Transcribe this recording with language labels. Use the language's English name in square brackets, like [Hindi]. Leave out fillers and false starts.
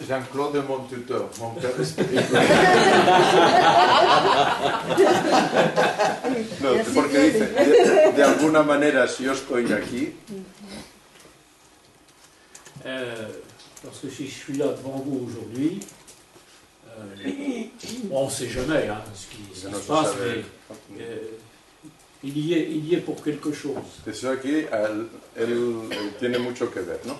[French] Jean-Claude est mon tuteur, mon père espiritual. [Spanish] No, porque dice, de alguna manera, si yo estoy aquí... [French] Parce que si je suis là devant vous aujourd'hui, on ne sait jamais ce qui se passe, mais il y est pour quelque chose. [Spanish] Eso aquí, él tiene mucho que ver, ¿no?